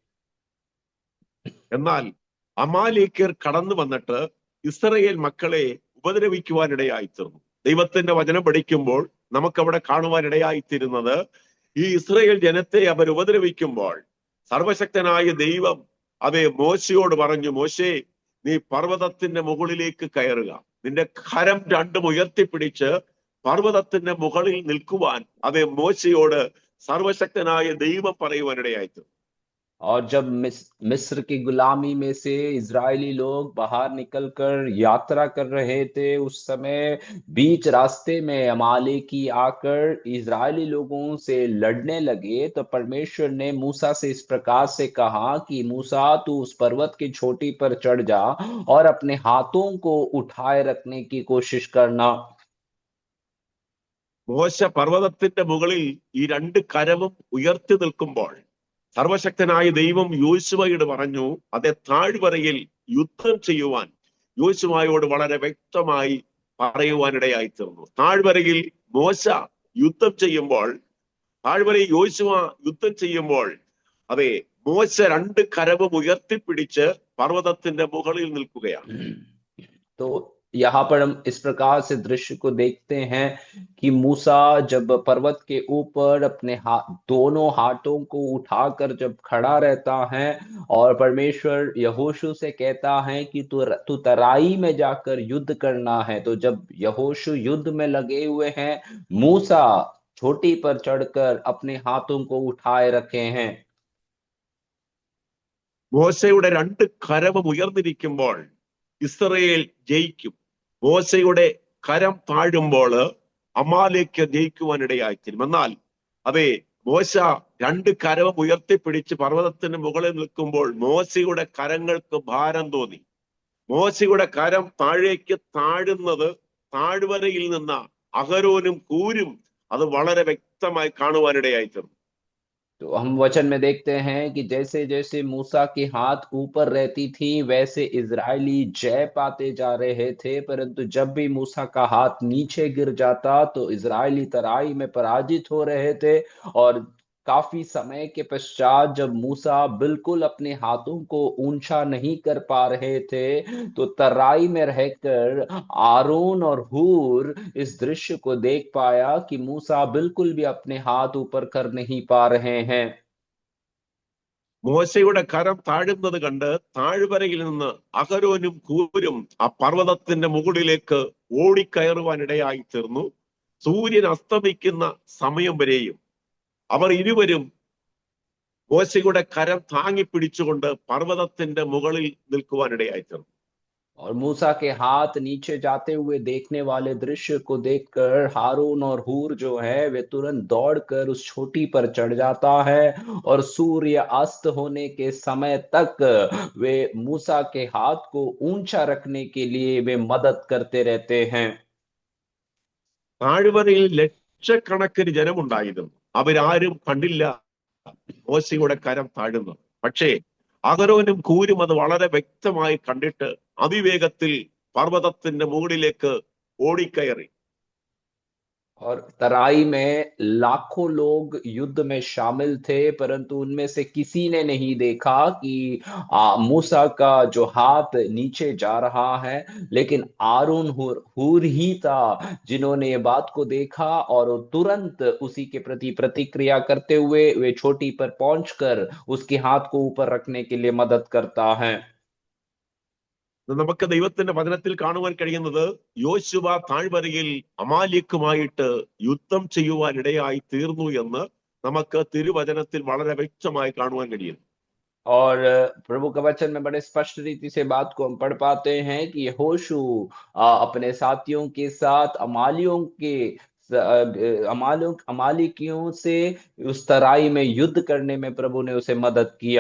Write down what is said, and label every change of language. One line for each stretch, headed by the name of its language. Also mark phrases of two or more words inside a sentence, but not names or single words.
Malayalam: എന്നാൽ അമാലേക്യർ കടന്നു വന്നിട്ട് ഇസ്രായേൽ മക്കളെ ഉപദ്രവിക്കുവാനിടയായിത്തീർന്നു. ദൈവത്തിന്റെ വചനം പഠിക്കുമ്പോൾ നമുക്കവിടെ കാണുവാനിടയായിത്തീരുന്നത് ഈ ഇസ്രായേൽ ജനത്തെ അവർ ഉപദ്രവിക്കുമ്പോൾ സർവശക്തനായ ദൈവം അതേ മോശയോട് പറഞ്ഞു, മോശേ, നീ പർവ്വതത്തിന്റെ മുകളിലേക്ക് കയറുക, നിന്റെ കരം രണ്ടും ഉയർത്തിപ്പിടിച്ച് പർവ്വതത്തിന്റെ മുകളിൽ നിൽക്കുവാൻ അതേ മോശയോട് സർവശക്തനായ ദൈവം പറയുവാനിടയായിത്തീർന്നു.
Hindi: और जब मिस्र की गुलामी में से इजरायली लोग बाहर निकलकर यात्रा कर रहे थे, उस समय बीच रास्ते में अमालेकी आकर इजरायली लोगों से लड़ने लगे, तो परमेश्वर ने मूसा से इस प्रकार से कहा कि मूसा, तू उस पर्वत की चोटी पर चढ़ जा और अपने हाथों को उठाए रखने की कोशिश करना।
Malayalam: മോശ പർവ്വതത്തിന്റെ മുകളിൽ ഈ രണ്ട് കരവും ഉയർത്തി നിൽക്കുമ്പോൾ സർവശക്തനായ ദൈവം യോശുവയോട് പറഞ്ഞു, അതേ താഴ്വരയിൽ യുദ്ധം ചെയ്യുവാൻ യോശുവയോട് വളരെ വ്യക്തമായി പറയുവാനിടയായിത്തീർന്നു. താഴ്വരയിൽ മോശ യുദ്ധം ചെയ്യുമ്പോൾ, താഴ്വരയിൽ യോശുവ യുദ്ധം ചെയ്യുമ്പോൾ അതെ മോശ രണ്ട് കരവും ഉയർത്തിപ്പിടിച്ച് പർവ്വതത്തിന്റെ മുകളിൽ നിൽക്കുകയാണ്.
Hindi: तो यहाँ पर हम इस प्रकार से दृश्य को देखते हैं कि मूसा जब पर्वत के ऊपर अपने दोनों हाथों को उठाकर जब खड़ा रहता है और परमेश्वर यहोशू से कहता है कि तू तराई में जाकर युद्ध करना है, तो जब यहोशू युद्ध में लगे हुए हैं, मूसा चोटी पर चढ़कर अपने हाथों को उठाए रखे हैं।
Malayalam: മോശയുടെ രണ്ട് കരവും ഉയർന്നിരിക്കുമ്പോൾ ഇസ്രായേൽ ജയിക്കും. മോശയുടെ കരം താഴുമ്പോൾ അമാലേക്ക് ജയിക്കുവാനിടയായിത്തീരും. എന്നാൽ അതെ മോശ രണ്ട് കരവും ഉയർത്തിപ്പിടിച്ച് പർവ്വതത്തിന് മുകളിൽ നിൽക്കുമ്പോൾ മോശയുടെ കരങ്ങൾക്ക് ഭാരം തോന്നി. മോശയുടെ കരം താഴേക്ക് താഴുന്നത് താഴ്വരയിൽ നിന്ന് അഹരോനും കൂരും അത് വളരെ വ്യക്തമായി കാണുവാനിടയായിത്തീർന്നു.
Hindi: तो हम वचन में देखते हैं कि जैसे जैसे मूसा के हाथ ऊपर रहती थी, वैसे इजरायली जय पाते जा रहे थे, परंतु जब भी मूसा का हाथ नीचे गिर जाता तो इजरायली तराई में पराजित हो रहे थे। और काफी समय के पश्चात जब मूसा बिल्कुल अपने हाथों को ऊंचा नहीं कर पा रहे थे, तो तराई में रहकर आरोन और हूर इस दृश्य को देख पाया कि मूसा बिल्कुल भी अपने हाथ ऊपर कर नहीं पा रहे हैं।
Malayalam: മോശയുടെ കരം താഴുന്നത് കണ്ട് താഴ്വരയിൽ നിന്ന് അഹരോനും ഹൂരും ആ പർവ്വതത്തിന്റെ മുകളിലേക്ക് ഓടിക്കയറുവാനിടയായി തീർന്നു. സൂര്യൻ അസ്തമിക്കുന്ന സമയം വരെയും അവർ ഇരുവരും മോശയുടെ കരം താങ്ങി പിടിച്ചുകൊണ്ട് പർവ്വതത്തിന്റെ മുകളിൽ നിൽക്കുവാനിടയായി തീർന്നു.
Hindi: और मूसा के हाथ नीचे जाते हुए देखने वाले दृश्य को देखकर हारून और हूर जो है वे तुरंत दौड़कर उस चोटी पर चढ़ जाता है और सूर्य अस्त होने के समय तक वे मूसा के हाथ को ऊंचा रखने के लिए वे मदद करते रहते हैं।
Malayalam: താഴ്വരയിൽ ലക്ഷക്കണക്കിന് ജനമുണ്ടായിരുന്നു. അവരാരും കണ്ടില്ല മോശയുടെ കരം താഴുന്നത്. പക്ഷേ അഹരോനും ഹൂരും അത് വളരെ വ്യക്തമായി കണ്ടിട്ട് അതിവേഗത്തിൽ പർവ്വതത്തിന്റെ മുകളിലേക്ക് ഓടിക്കയറി.
Hindi: और तराई में लाखों लोग युद्ध में शामिल थे, परंतु उनमें से किसी ने नहीं देखा कि मूसा का जो हाथ नीचे जा रहा है, लेकिन आरोन हूर ही था जिन्होंने ये बात को देखा और तुरंत उसी के प्रति प्रतिक्रिया करते हुए वे चोटी पर पहुंचकर उसके हाथ को ऊपर रखने के लिए मदद करता है।
Malayalam: നമുക്ക് ദൈവത്തിന്റെ വചനത്തിൽ കാണുവാൻ കഴിയുന്നത് യോശുവ താഴ്വരയിൽ അമാലേക്കുമായിട്ട് യുദ്ധം ചെയ്യുവാൻ ഇടയായി തീർന്നു എന്ന് നമുക്ക് തിരുവചനത്തിൽ വളരെ വ്യക്തമായി കാണുവാൻ കഴിയുന്നു.
Hindi: और प्रभु का वचन में बड़े स्पष्ट रीति से बात को हम पढ़ पाते हैं कि यहोशू अपने साथियों के साथ अमालिकियों से उस तराई में युद्ध करने में प्रभु ने उसे मदद किया।